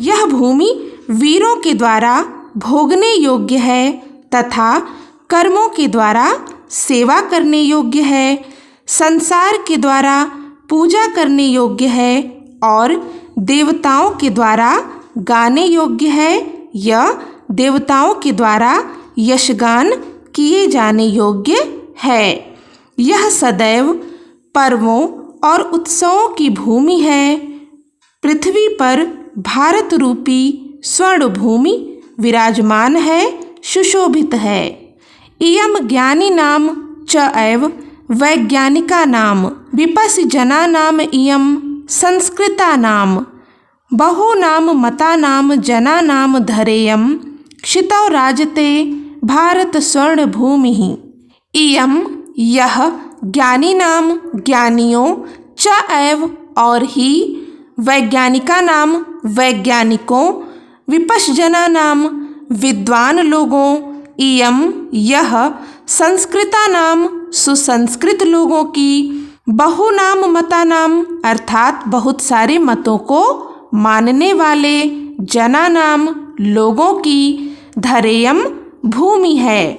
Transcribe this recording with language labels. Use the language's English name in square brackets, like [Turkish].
[Hindi] यह भूमि वीरों के द्वारा भोगने योग्य है तथा कर्मों के द्वारा सेवा करने योग्य है, संसार के द्वारा पूजा करने योग्य है और देवताओं के द्वारा गाने योग्य है या देवताओं के द्वारा यशगान किए जाने योग्य है। यह सदैव पर्वों और उत्सवों की भूमि है। पृथ्वी पर भारत रूपी स्वर्ण भूमि विराजमान है, सुशोभित है। [Sanskrit] इयं ज्ञानिनां च एव वैज्ञानिकानां विपश्यजनानाम् इयं संस्कृतानां बहूनां मतानां जनानां धैर्यं क्षितौ राजते भारत स्वर्ण भूमि। [Hindi] इयं यह ज्ञानिनां ज्ञानियों च एव और ही वैज्ञानिकानां वैज्ञानिकों विपश्यजनानां विद्वान लोगों इयं यह संस्कृतानां सुसंस्कृत लोगों की बहुनाम मतानाम अर्थात बहुत सारे मतों को मानने वाले जनानाम लोगों की धैर्यं भूमि है।